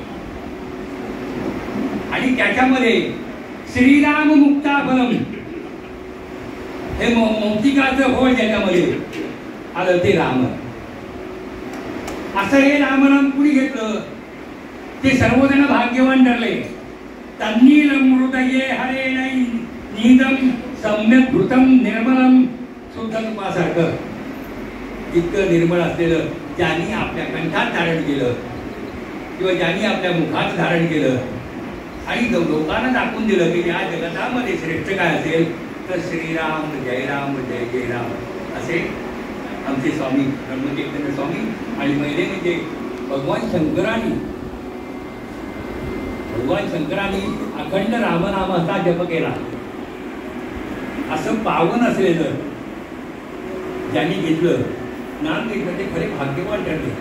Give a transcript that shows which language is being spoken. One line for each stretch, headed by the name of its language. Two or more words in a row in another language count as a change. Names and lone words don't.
Marathi: आणि त्याच्यामध्ये
Sanskrit: श्रीराम मुक्ताफलम,
Marathi: हे मौक्तिकाचं फळ ज्याच्यामध्ये आलं ते राम. असं हे रामनाम कुणी घेतलं ते सर्वजण भाग्यवान ठरले.
Sanskrit: तन्नीलम हृदये हरेण नीदम सम्यक् घृतं निर्मलम.
Marathi: शुद्ध तुपासारखं इतकं निर्मळ असलेलं ज्यांनी आपल्या कंठात धारण केलं किंवा ज्यांनी आपल्या मुखात धारण केलं आणि लोकांना दाखवून दिलं की या जगतामध्ये श्रेष्ठ काय असेल तर
Sanskrit: श्रीराम जय राम जय जय राम
Marathi: असे आमचे स्वामी ब्रह्मचैतन्य स्वामी आणि पहिले म्हणजे भगवान शंकरांनी अखंड रामनामाचा जप केला. असं पावन असलेलं ज्यांनी घेतलं नाम घेतलं ते खरे भाग्यवान ठरले.